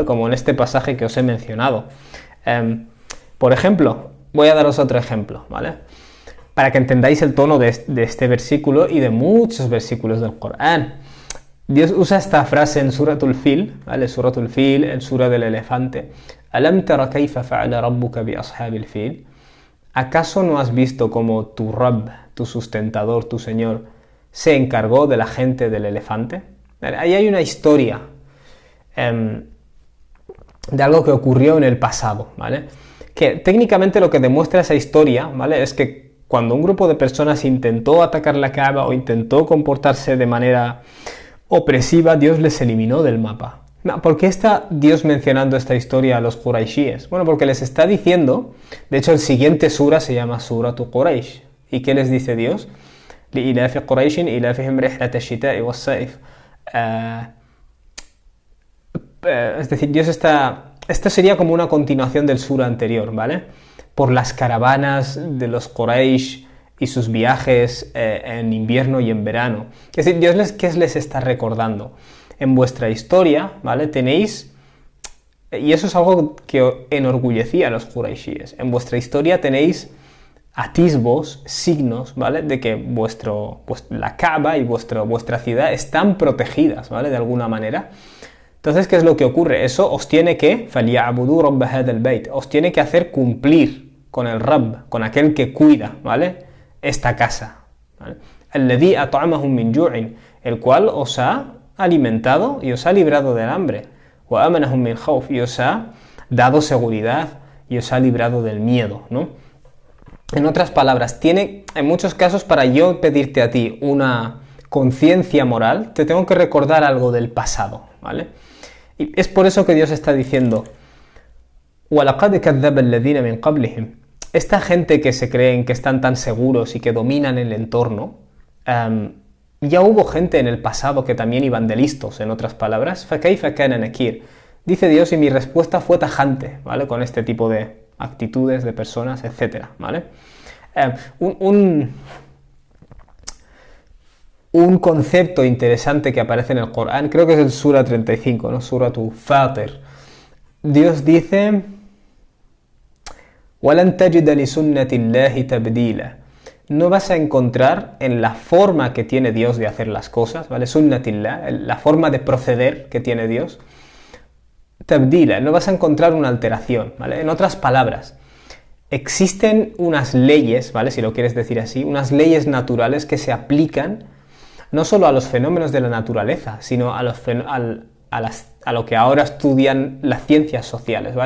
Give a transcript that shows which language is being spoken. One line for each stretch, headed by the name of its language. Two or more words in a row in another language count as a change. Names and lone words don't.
Spanish: Como en este pasaje que os he mencionado. Por ejemplo, voy a daros otro ejemplo, ¿vale? Para que entendáis el tono de este versículo y de muchos versículos del Corán. Dios usa esta frase en Suratul Fil, ¿vale? Suratul Fil, el sura del elefante.
Arabic: ألم تر كيف فعل ربك بأصحاب الفيل.
Spanish: ¿Acaso no has visto cómo tu Rabb, tu sustentador, tu Señor, se encargó de la gente del elefante? ¿Vale? Ahí hay una historia de algo que ocurrió en el pasado, ¿vale? que técnicamente lo que demuestra esa historia, ¿vale? Es que cuando un grupo de personas intentó atacar la Kaaba o intentó comportarse de manera opresiva, Dios les eliminó del mapa. ¿Por qué está Dios mencionando esta historia a los Quraishíes? Bueno, porque les está diciendo, de hecho el siguiente sura se llama Suratu Quraish. ¿Y qué les dice Dios?
Arabic: لإلاف قريش إلافهم رحلة الشتاء والصيف.
Spanish: Es decir, Dios está... Esto sería como una continuación del sura anterior, ¿vale? Por las caravanas de los Quraysh y sus viajes en invierno y en verano. Es decir, Dios ¿qué les está recordando? En vuestra historia, ¿vale? Tenéis... Y eso es algo que enorgullecía a los Quraishíes. En vuestra historia tenéis atisbos, signos, ¿vale? De que la Kaaba y vuestra ciudad están protegidas, ¿vale? De alguna manera. Entonces, ¿qué es lo que ocurre? Eso os tiene que
Arabic: فَلْيَعْبُدُوا رَبَّ هَذَا الْبَيْتِ
Spanish: os tiene que hacer cumplir con el Rabb, con aquel que cuida, ¿vale? Esta casa, ¿vale?
Arabic: الَّذِي أَطْعَمَهُم مِّن جُوعٍ
Spanish: el cual os ha alimentado y os ha librado del hambre.
Arabic: وَأَمَنَهُم مِّنْ خَوْفٍ
Spanish: y os ha dado seguridad y os ha librado del miedo, ¿no? En otras palabras, en muchos casos, para yo pedirte a ti una conciencia moral, te tengo que recordar algo del pasado, ¿vale? Y es por eso que Dios está diciendo
Arabic: وَلَقَدْ كَذَّبَ الَّذِينَ مِنْ قَبْلِهِمْ
Spanish: esta gente que se creen que están tan seguros y que dominan el entorno, ya hubo gente en el pasado que también iban de listos, en otras palabras.
Arabic: فَكَيْفَ كَانَ نَكِيرٌ
Spanish: dice Dios, y mi respuesta fue tajante, ¿vale? Con este tipo de actitudes, de personas, etcétera, ¿vale? Un concepto interesante que aparece en el Corán, creo que es el Sura 35, ¿no? Suratu Fatir. Dios dice
Arabic: وَلَن تَجِدَ لِسُنَّةِ اللَّهِ تَبْدِيلًا
Spanish: no vas a encontrar en la forma que tiene Dios de hacer las cosas, ¿vale? Sunnatillah, la forma de proceder que tiene Dios, tabdila, no vas a encontrar una alteración, ¿vale? En otras palabras, existen unas leyes, ¿vale? Si lo quieres decir así, unas leyes naturales que se aplican no solo a los fenómenos de la naturaleza, sino a lo que ahora estudian las ciencias sociales, ¿vale?